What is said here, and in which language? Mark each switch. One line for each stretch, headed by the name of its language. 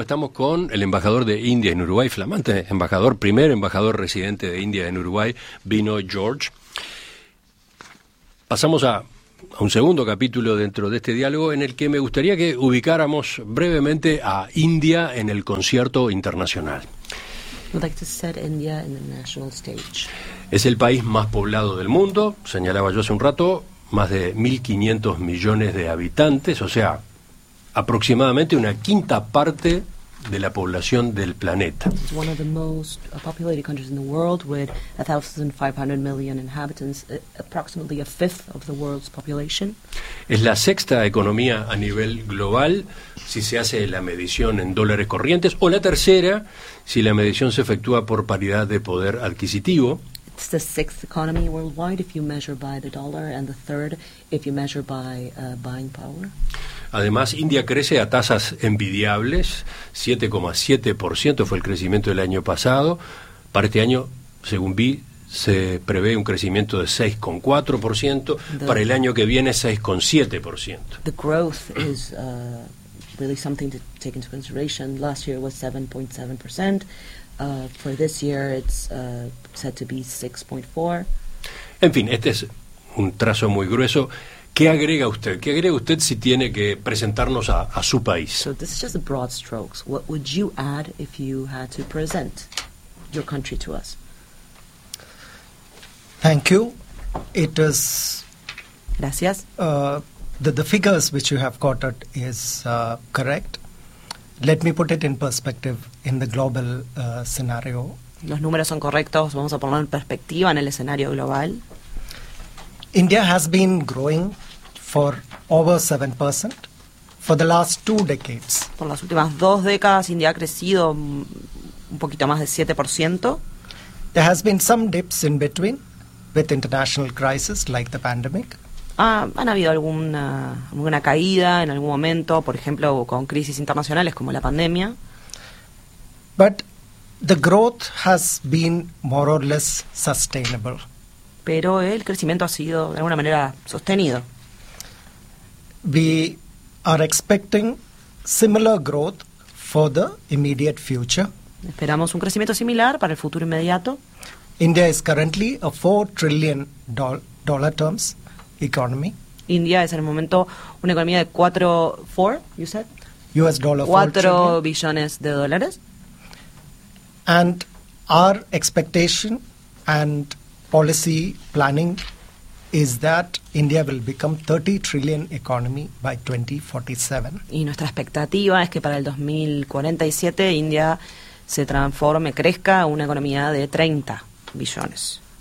Spanish: Estamos con el embajador de India en Uruguay, flamante embajador, primer embajador residente de India en Uruguay, Binoy George. Pasamos a un segundo capítulo dentro de este diálogo en el que me gustaría que ubicáramos brevemente a India en el concierto internacional.
English: I'd like to set India in the national stage.
Spanish: Es el país más poblado del mundo, señalaba yo hace un rato, más de 1.500 millones de habitantes, o sea, aproximadamente una quinta parte de la población del planeta.
English: It's one of the most populated countries in the world with 1,500 million inhabitants, approximately a fifth of the world's population.
Spanish: Es la sexta economía a nivel global si se hace la medición en dólares corrientes, o la tercera si la medición se efectúa por paridad de poder adquisitivo.
English: It's the sixth economy worldwide if you measure by the dollar, and the third if you measure by buying power.
Spanish: Además, India crece a tasas envidiables, 7,7% fue el crecimiento del año pasado. Para este año, según vi, se prevé un crecimiento de 6,4%, para el año que viene 6,7%.
English: The growth is really something to take into consideration. Last year was 7.7%. For this year it's said to be 6.4.
Spanish: En fin, este es un trazo muy grueso. ¿Qué agrega usted? ¿Qué agrega usted si tiene que presentarnos a su país?
English: So this is just a broad strokes. What would you add if you had to present your country to us? Thank you. It is...
Spanish: Gracias.
English: The figures which you have quoted is correct. let me put it in perspective in the global scenario.
Spanish: Los números son correctos, vamos a ponerlo en perspectiva en el escenario global.
English: India has been growing for over 7% for the last two decades.
Spanish: Por las últimas dos décadas India ha crecido un poquito más de 7%.
English: There has been some dips in between with international crises like the pandemic.
Spanish: Han habido alguna caída en algún momento, por ejemplo, con crisis internacionales como la pandemia.
English: But the growth has been more or less sustainable.
Spanish: Pero el crecimiento ha sido de alguna manera sostenido.
English: We are expecting similar growth for the immediate future.
Spanish: Esperamos un crecimiento similar para el futuro inmediato.
English: India is currently a $4 trillion dollar terms economy.
Spanish: India es en el momento una economía de $4 billones.
English: And our expectation and policy planning is that India will become $30 trillion economy by 2047.
Spanish: Y nuestra expectativa es que para el 2047 India se transforme, crezca una economía de 30 billones.